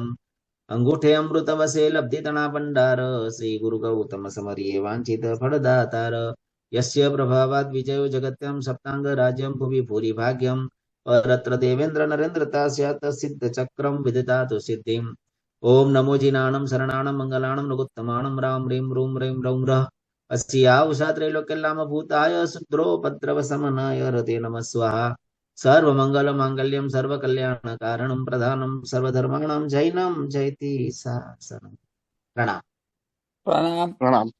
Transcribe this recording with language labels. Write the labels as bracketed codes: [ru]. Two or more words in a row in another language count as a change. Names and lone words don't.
[gu] અંગૂઠે અમૃત વસે લબ્ધિ તણા ભંડાર, શ્રી ગુરુ ગૌતમ સમરીએ વાંછિત ફળદાતાર. [sa] યસ્ય પ્રભાવાદ વિજયો જગત્યમ સપ્તાંગ રાજ્યમ ભુવિ ભૂરિ ભાગ્યમ, પરત્ર દેવેન્દ્ર નરેન્દ્રતા સ્યાત સિદ્ધ ચક્રમ વિદધાતુ સિદ્ધિમ. ઓમ નમો જીનાણમ શરણાણમ મંગલાણમ નુગુત્તમાણમ રામ રીમ રૂમ રૈમ રૌમ રઃ अस्या उषा त्रैलोक्यलाम भूताय शुद्रोपद्रव समनाय रते नमः स्वाहा. सर्वमंगल मांगल्यम सर्वकल्याण कारणम प्रधानम सर्वधर्माणां जैनम जयति शासनम. [hi] प्रणाम. [gu] પ્રણામ. પ્રણામ.